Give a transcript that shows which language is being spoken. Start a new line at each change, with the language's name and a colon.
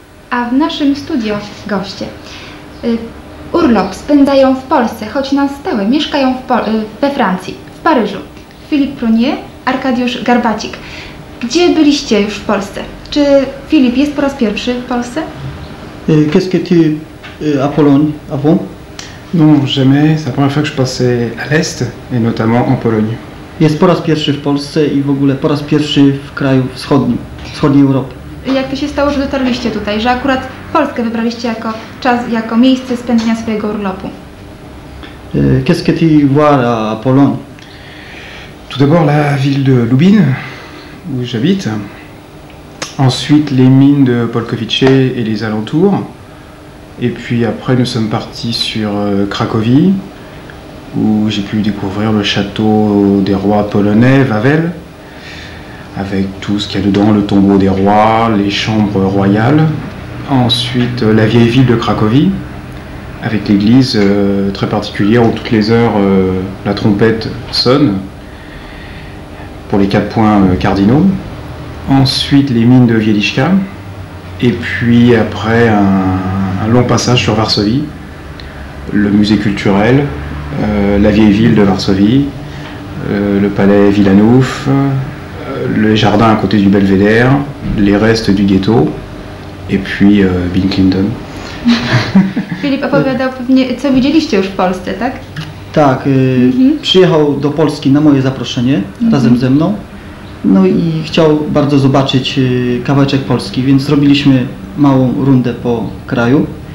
Polish: A w naszym studio goście urlop spędzają w Polsce, choć na stałe mieszkają we Francji, w Paryżu. Filip Prunier, Arkadiusz Garbacik. Gdzie byliście już w Polsce? Czy Filip jest po raz pierwszy w Polsce?
French: Qu'est-ce que tu à Pologne avant? Non, jamais. C'est la première fois que je passais à l'Est, et notamment en Pologne.
Polish: Jest po raz pierwszy w Polsce i w ogóle po raz pierwszy w kraju wschodnim, wschodniej Europy. Jak to się stało, że dotarliście tutaj, że akurat Polskę wybraliście jako miejsce spędzenia swojego urlopu?
French: Qu'est-ce que tu vois à Pologne? Tout d'abord la ville de Lubin, où j'habite. Ensuite les mines de Polkowice et les alentours. Et puis après nous sommes partis sur Cracovie, où j'ai pu découvrir le château des rois polonais, Wawel, avec tout ce qu'il y a dedans, le tombeau des rois, les chambres royales. Ensuite la vieille ville de Cracovie, avec l'église très particulière où toutes les heures la trompette sonne pour les 4 points cardinaux. Ensuite les mines de Wieliczka, et puis après un long passage sur Varsovie, le musée culturel, la vieille ville de Varsovie, le palais Wilanów, les jardins à côté du Belvédère, les restes du ghetto, et puis Bill Clinton.
Polish: Filip opowiadał pewnie, co widzieliście już w Polsce, tak? Tak, przyjechał do Polski na moje zaproszenie razem ze mną. No i chciał bardzo zobaczyć kawałeczek Polski, więc zrobiliśmy małą rundę po kraju.